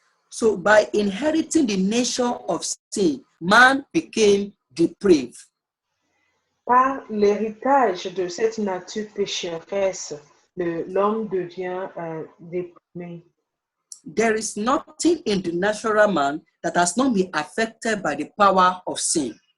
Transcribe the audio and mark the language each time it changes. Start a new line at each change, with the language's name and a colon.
English: So by inheriting the nature of sin, man became depraved.
French: Par l'héritage de cette nature pécheresse, l'homme devient déprimé.
English: There is nothing in the natural man that has not been affected by the power of sin.